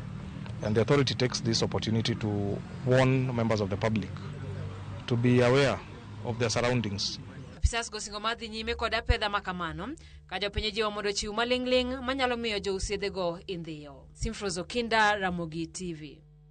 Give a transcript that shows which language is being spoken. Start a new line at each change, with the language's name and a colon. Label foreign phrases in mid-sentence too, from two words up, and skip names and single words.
English: And the authority takes this opportunity to warn members of the public to be aware of their surroundings.
Luo (Kenya and Tanzania): Apisas go singo madhi nyime kod apedha makamano ka jopiny jiwo mondo chiw maling'ling' manyalo miyo jousi yedhe go indhiyo. Okinda, Ramogi TV.